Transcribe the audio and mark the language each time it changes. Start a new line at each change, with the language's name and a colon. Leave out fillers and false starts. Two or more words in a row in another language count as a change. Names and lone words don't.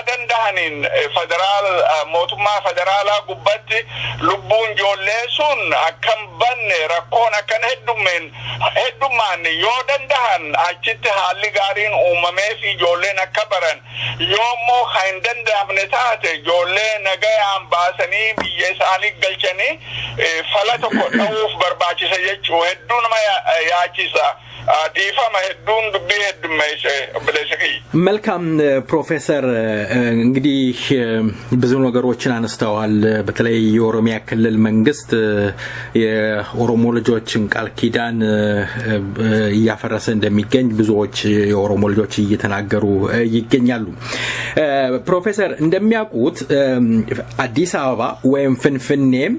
Oromo: danda'aniin mootummaa federaalaa gubbatti lubbuun ijoollee sun akkam banne rakkoon akkan heddummaan yoo danda'an achitti haalli gaariin uumamee fi ijoolleen akka baran yoommoo kan danda'amne taate ijoollee nagayaan baasanii biyya isaanii galchanii fala tokko dha'uuf barbaachisa jechuu hedduu nama yaachisa dhiifama hedduun dubbii heddummeesse obboleessa
Amharic: መልካም ፕሮፌሰር እንግዲህ ብዙ ነገሮችን አነስተዋል በተለይ የኦሮሚያ ክልል መንግስት የኦሮሞ ልጆችን ቃል ኪዳን ያፈረሰ እንደሚገኝ ብዙዎች የኦሮሞ ልጆች እየተናገሩ ይገኛሉ ፕሮፌሰር እንደሚያውቁት አዲስ አበባ ወይም ፍንፍኔ